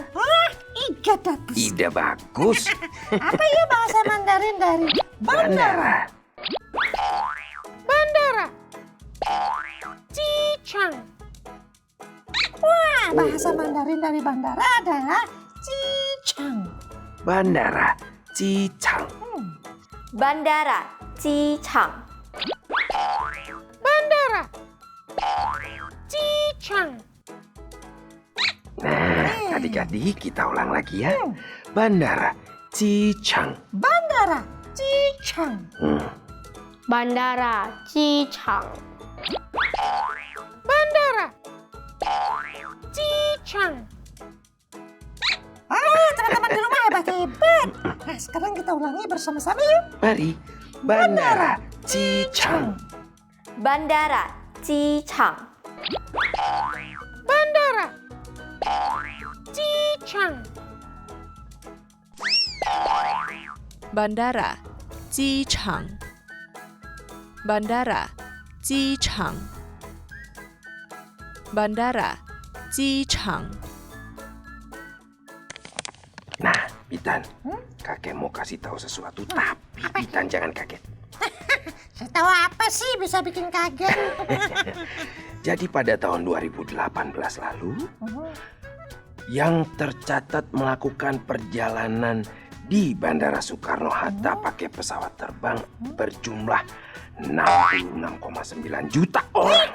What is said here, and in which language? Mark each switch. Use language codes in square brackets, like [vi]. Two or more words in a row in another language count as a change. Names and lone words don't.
[id] Iga bagus. Ide bagus. Apa ya bahasa Mandarin dari bandara? Bandara. Cichang. Wah, bahasa Mandarin dari bandara adalah Cichang. Bandara Cichang. Bandara Cichang. Bandara. Cichang. Nah, adik-adik kita ulang lagi ya. Bandara Cichang. Bandara Cichang. Bandara Cichang. Bandara Cichang. Teman-teman di rumah hebat-hebat. Nah, sekarang kita ulangi bersama-sama yuk. Mari. Bandara Cichang. Bandara Cichang. Bandara Cichang. Bandara Jichang. Bandara Jichang. Bandara 机场， Nah, Bitan, kakek mau kasih tahu sesuatu, tapi Bitan jangan kaget. Saya tahu apa sih bisa bikin kaget? Jadi pada tahun 2018 lalu, yang tercatat melakukan perjalanan di Bandara Soekarno-Hatta pakai pesawat terbang berjumlah 66,9 juta orang.